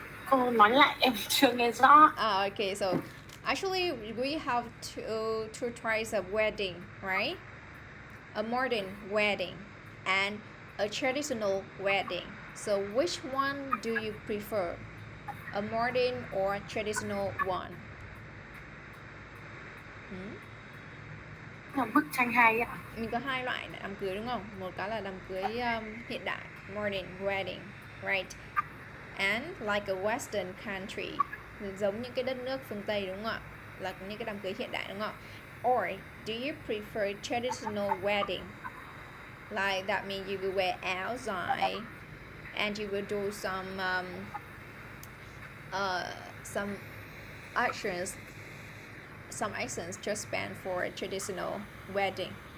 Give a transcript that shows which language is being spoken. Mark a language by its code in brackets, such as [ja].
[vi] Cô nói lại em chưa nghe rõ. [en] Okay, so actually we have two types of wedding, right? A modern wedding and a traditional wedding. So which one do you prefer? A modern or traditional one? [vi] Bức tranh hay ạ. Mình có hai loại đám cưới đúng không? Một cái là đám cưới hiện đại, [en] modern wedding, right? And like a Western country, [vi] giống những cái đất nước phương Tây đúng không ạ? Là những cái đám cưới hiện đại đúng không ạ? [en] Or do you prefer traditional wedding? Like that means you will wear áo dài and you will do some actions just spent for a traditional wedding.